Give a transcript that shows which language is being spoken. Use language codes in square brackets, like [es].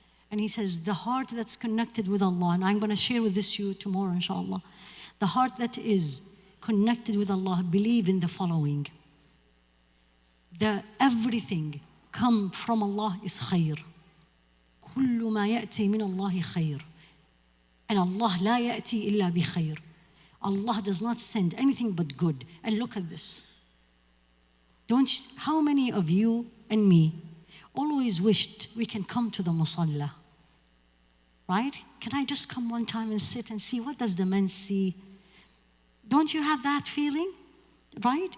[en] And he says, the heart that's connected with Allah, and I'm going to share with you tomorrow, inshallah. The heart that is connected with Allah, believe in the following. Everything come from Allah is khair. [ar] كل ما يأتي من الله خير. [en] And [ar] Allah لا يأتي إلا بخير. [en] Allah does not send anything but good. And look at this. How many of you and me always wished we can come to the musalla? Right? Can I just come one time and sit and see what does the men see? Don't you have that feeling? Right?